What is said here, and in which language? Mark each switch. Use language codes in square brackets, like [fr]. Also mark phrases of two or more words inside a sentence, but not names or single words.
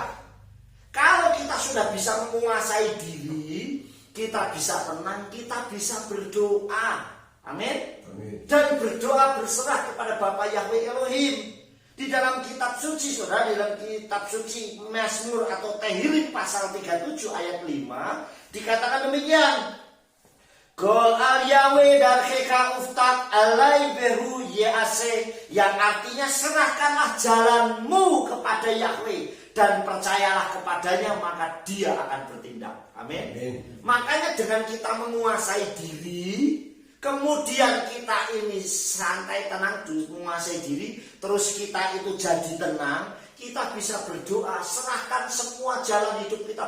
[id] Kalau kita sudah bisa menguasai diri, kita bisa tenang, kita bisa berdoa. Amin. Dan berdoa berserah kepada Bapa Yahweh Elohim. Di dalam kitab suci, saudara, di dalam kitab suci Mazmur atau Tehillim pasal 37 ayat 5 dikatakan demikian. [he] גול על יהוה דרכך ובטח עליו והוא יעשה, [id] yang artinya serahkanlah jalanmu kepada Yahweh dan percayalah kepadanya, maka dia akan bertindak. Amin. Makanya dengan kita menguasai diri, kemudian kita ini santai, tenang, menguasai diri, terus kita itu jadi tenang, kita bisa berdoa, serahkan semua jalan hidup kita.